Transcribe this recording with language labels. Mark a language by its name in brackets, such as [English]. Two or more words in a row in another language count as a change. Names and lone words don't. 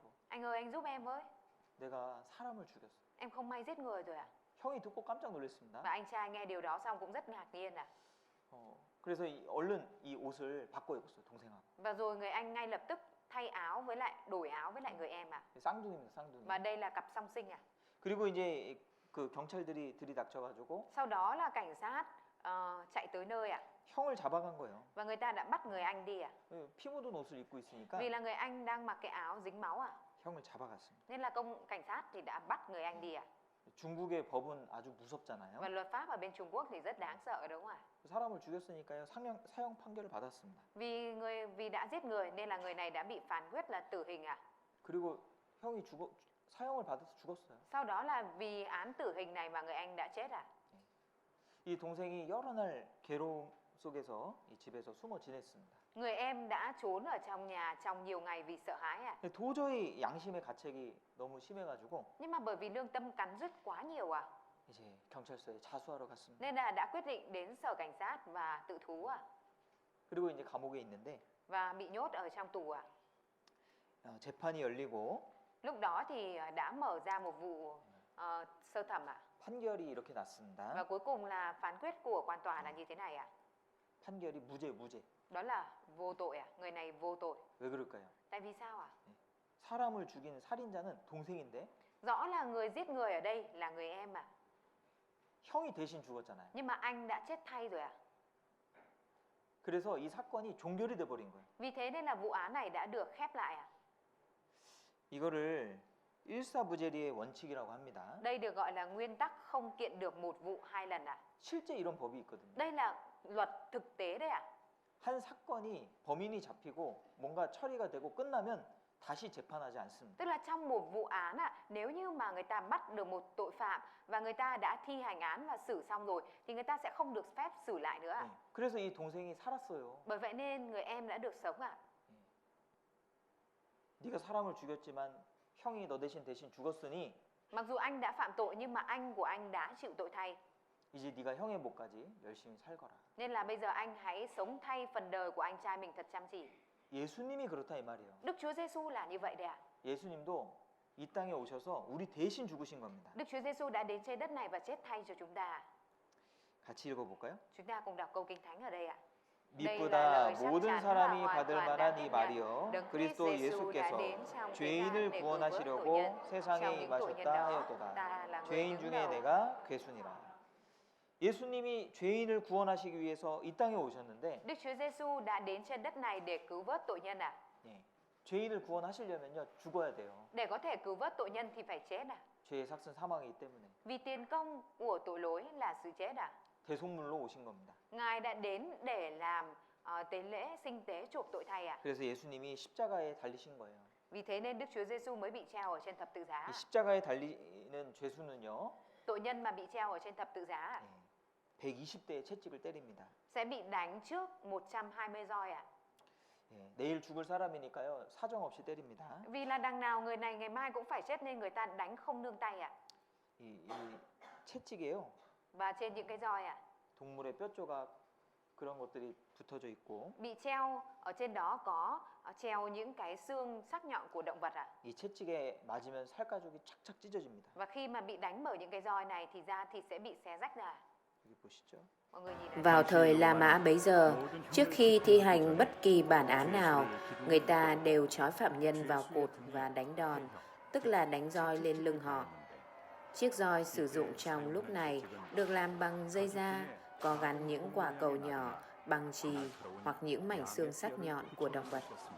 [Vietnamese] Anh ơi, anh giúp em với. [Korean] 내가 사람을 죽였어. [Vietnamese] Em không may giết người rồi ạ. [Korean] 형이 듣고 깜짝 놀랐습니다. [Vietnamese] Và anh trai nghe điều đó xong cũng rất ngạc nhiên ạ. [Korean] 그래서 얼른 이 옷을 바꿔 입었어요, 동생하고. [Vietnamese] Và rồi người anh ngay lập tức thay áo với lại đổi áo với lại người em ạ. [Korean] 쌍둥이입니다, 쌍둥이. [Vietnamese] Và đây là cặp song sinh ạ. [Korean] 그리고 이제 그 경찰들이 들이닥쳐가지고 [Vietnamese] Sau đó là cảnh sát chạy tới nơi ạ. [Korean] 형을 잡아간 거예요. [Vietnamese] Và người ta đã bắt người anh đi ạ. [Korean] 피 묻은 옷을 입고 있으니까 [Vietnamese] Vì là người anh đang mặc cái áo dính máu ạ. [Korean] 형을 잡아갔습니다. [Vietnamese] Nên là cảnh sát thì đã bắt người anh đi ạ. [Korean] 중국의 법은 아주 무섭잖아요. [Vietnamese] Và luật pháp ở bên Trung Quốc thì rất đáng sợ đúng không ạ? [Korean] 사람을 죽였으니까요, 사형 판결을 받았습니다. [Vietnamese] Vì đã giết người nên là người này đã bị phán quyết là tử hình ạ. [Korean] 그리고 형이 사형을 받아서 죽었어요. [Vietnamese] Sau đó là vì án tử hình này mà người anh đã chết ạ. [Korean] 이 동생이 여러 날 괴로움 속에서 이 집에서 숨어 지냈습니다. [Vietnamese] Người em đã trốn ở trong nhà trong nhiều ngày vì sợ hãi ạ. [Korean] 근데 도저히 양심의 가책이 너무 심해가지고 [Vietnamese] Nhưng mà bởi vì lương tâm cắn rứt quá nhiều ạ, [Korean] 이제 경찰서에 자수하러 갔습니다. [Vietnamese] nên là đã quyết định đến sở cảnh sát và tự thú ạ. [Korean] 그리고 이제 감옥에 있는데 [Vietnamese] Và bị nhốt ở trong tù ạ. [Korean] 재판이 열리고 [Vietnamese] Lúc đó thì đã mở ra một vụ sơ thẩm ạ. [Korean] 판결이 이렇게 났습니다. [Vietnamese] Và cuối cùng là phán quyết của quan tòa là như thế này ạ. [Korean] 판결이 무죄. [Vietnamese] Đó là vô tội ạ. Người này vô tội. [Korean] 왜 그럴까요? [Vietnamese] Tại vì sao ạ? [Korean] 사람을 죽인 살인자는 동생인데 [Vietnamese] Rõ là người giết người ở đây là người em ạ. [Korean] 형이 대신 죽었잖아요. [Vietnamese] Nhưng mà anh đã chết thay rồi ạ. [Korean] 그래서 이 사건이 종결이 돼 버린 거예요. [Vietnamese] Vì thế nên là vụ án này đã được khép lại ạ. [Korean] 이거를 일사부재리의 원칙이라고 합니다. [Vietnamese] Đây được gọi là nguyên tắc không kiện được một vụ hai lần ạ. [Korean] 실제 이런 법이 있거든요. [Vietnamese] Đây là luật thực tế đấy ạ. [Korean] 한 사건이 범인이 잡히고 뭔가 처리가 되고 끝나면 다시 재판하지 않습니다. [Vietnamese] Tức là trong một vụ án ạ, nếu như mà người ta bắt được một tội phạm và người ta đã thi hành án và xử xong rồi thì người ta sẽ không được phép xử lại nữa ạ. [Korean] 그래서 이 동생이 살았어요. [Vietnamese] Bởi vậy nên người em đã được sống ạ. [Korean] 네가 사람을 죽였지만 형이 너 대신 죽었으니 [Vietnamese] Mặc dù anh đã phạm tội nhưng mà anh của anh đã chịu tội thay. [Korean] 이제 네가 형의 몫까지 열심히 살거라. [Vietnamese] Nên là bây giờ anh hãy sống thay phần đời của anh trai mình thật chăm chỉ. [Korean] 예수님이 그렇다 이 말이에요. [Vietnamese] Đức Chúa Giêsu là như vậy đấy ạ. [Korean] 예수님도 이 땅에 오셔서 우리 대신 죽으신 겁니다. [Vietnamese] Đức Chúa Giêsu đã đến trên đất này và chết thay cho chúng ta. [Korean] 같이 읽어볼까요? [Vietnamese] Chúng ta cùng đọc câu kinh thánh ở đây ạ. [Korean] 믿보다 모든 사람이 받을 만한 이 말이요 그리스도 예수께서 죄인을 구원하시려고 세상에 임하셨다 하였도다. 죄인 중에 내가 괴순이라. 예수님이 죄인을 구원하시기 위해서 이 땅에 오셨는데 [Vietnamese] Đức Chúa Giêsu đã đến trên đất này để cứu vớt tội nhân ạ. [Korean] 예, 죄인을 구원하시려면요 죽어야 돼요. [Vietnamese] Để có thể cứu vớt tội nhân thì phải chết ạ. [Korean] 죄의 삭은 사망이기 때문에 [Vietnamese] Vì tiền công của tội lỗi là sự chết ạ. [Korean] 대속물로 오신 겁니다. [Vietnamese] Ngài đã đến để làm tế lễ sinh tế chuộc tội thay ạ. [Korean] 그래서 예수님이 십자가에 달리신 거예요. [Vietnamese] Vì thế nên Đức Chúa Giêsu mới bị treo ở trên thập tự giá. [Korean] 이 십자가에 달리는 죄수는요 [Vietnamese] Tội nhân mà bị treo ở trên thập tự giá ạ, [Korean] 120대의 채찍을 때립니다. [Vietnamese] sẽ bị đánh trước 120 roi ạ. [Korean] 예, 내일 죽을 사람이니까요 사정 없이 때립니다. [Vietnamese] Vì là đằng nào người này ngày mai cũng phải chết nên người ta đánh không nương tay ạ. [Korean] 이 채찍이에요. [Vietnamese] Và trên những cái roi ạ, [Korean] 동물의 뼈 조각 그런 것들이 붙어져 있고 [Vietnamese] bị treo ở trên đó có treo những cái xương sắc nhọn của động vật ạ. [Korean] 이 채찍에 맞으면 살가죽이 착착 찢어집니다. [Vietnamese] Và khi mà bị đánh bởi những cái roi này thì da thịt sẽ bị xé rách ra. [Korean] 여기 보시죠. [Vietnamese] Mọi người nhìn này. Vào thời La Mã bấy giờ, trước khi thi hành bất kỳ bản án nào, người ta đều trói phạm nhân vào cột và đánh đòn, tức là đánh roi lên lưng họ. Chiếc roi sử dụng trong lúc này được làm bằng dây da, có gắn những quả cầu nhỏ, bằng chì hoặc những mảnh xương sắc nhọn của động vật.